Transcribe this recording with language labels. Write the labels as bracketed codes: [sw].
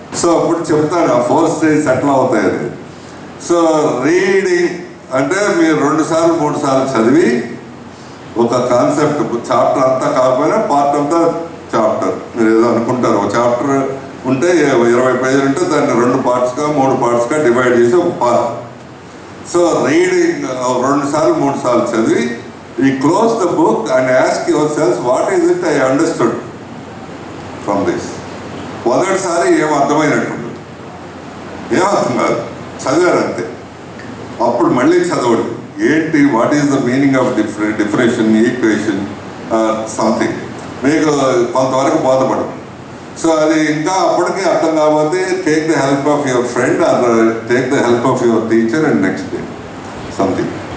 [te] So అప్పుడు చెప్తాను ఆ 4 స్టేజెస్ ఎట్లా అవుతాయని. సో రీడింగ్ అంటే మీరు 2 సార్లు 3 సార్లు చదివి ఒక కాన్సెప్ట్, చాప్టర్ అంతా కాకపోయినా పార్ట్ ఆఫ్ ద చాప్టర్, మీరు ఏదో అనుకుంటారు ఒక చాప్టర్ ఉంటే 20 పేజీలు ఉంటే దాన్ని 2 పార్ట్స్గా 3 పార్ట్స్గా డివైడ్ చేసి ఒక పార్ట్. సో రీడింగ్ 2 సార్లు 3 సార్లు చదివి we close the book and ask yourselves, what is it I understood from this? మొదటిసారి ఏం అర్థమైనట్టుంది, ఏం అర్థం కాదు, చదివారు అంతే. అప్పుడు మళ్ళీ చదవండి, ఏంటి what is the meaning of డిఫరెన్షన్, equation, something, మీకు కొంతవరకు బోధపడదు. [en] So అది ఇంకా అప్పటికి అర్థం కాకపోతే take the help of your friend or take the help of your teacher and next day something.